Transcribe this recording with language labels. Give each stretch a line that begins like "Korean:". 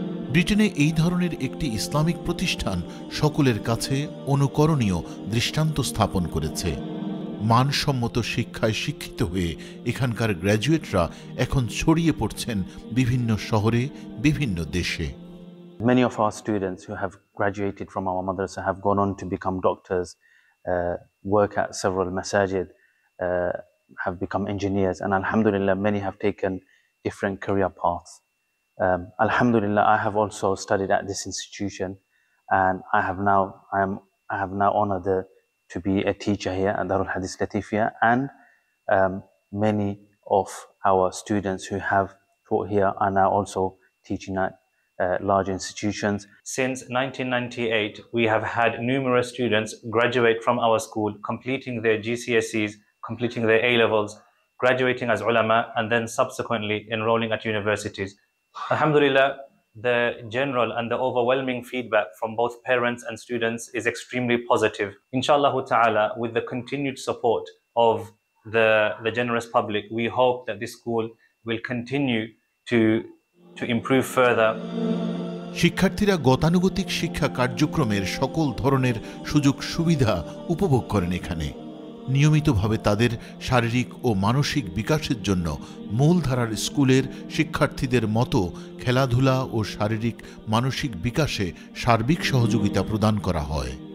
Bangla: ব্রিটেনে এই ধরনের একটি ইসলামিক প্রতিষ্ঠান সকলের কাছে অনুকরণীয় দৃষ্টান্ত স্থাপন করেছে। মানসম্মত শিক্ষায় শিক্ষিত হয়ে এখানকার গ্র্যাজুয়েটরা এখন ছড়িয়ে পড়ছেন বিভিন্ন শহরে, বিভিন্ন দেশে।
English: Many of our students who have graduated from our madrasa have gone on to become doctors, work at several masajid, have become engineers, and alhamdulillah many have taken different career paths. Alhamdulillah, I have also studied at this institution, and I have now honored to be a teacher here at Darul Hadith Latifia, and many of our students who have taught here are now also teaching at large institutions. Since 1998, we have had numerous students graduate from our school, completing their GCSEs, completing their A-levels, graduating as ulama, and then subsequently enrolling at universities. Alhamdulillah, the general and the overwhelming feedback from both parents and students is extremely positive. Inshallah ta'ala, with the continued support of the generous public, we hope that this school will continue to improve further.
Bangla: শিক্ষার্থীরা গতানুগতিক শিক্ষা কার্যক্রমের সকল ধরনের সুযোগ সুবিধা উপভোগ করেন এখানে। নিয়মিতভাবে তাদের শারীরিক ও মানসিক বিকাশের জন্য মূলধারার স্কুলের শিক্ষার্থীদের মতো খেলাধুলা ও শারীরিক মানসিক বিকাশে সার্বিক সহযোগিতা প্রদান করা হয়।